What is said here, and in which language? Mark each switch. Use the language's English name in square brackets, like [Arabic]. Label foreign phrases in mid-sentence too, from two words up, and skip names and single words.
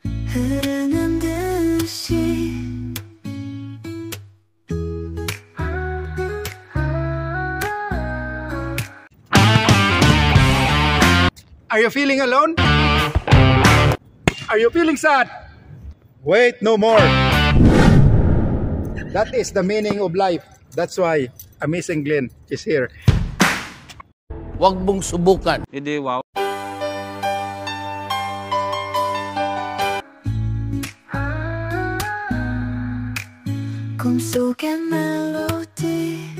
[Korean] 흐르는 듯이 [English] Are you feeling alone? Are you feeling sad? Wait no more. That is the meaning of life. That's why Amazing Glenn is here. [Filipino] Huwag mong subukan. Hindi, wow. [Korean] 꿈속의 멜로디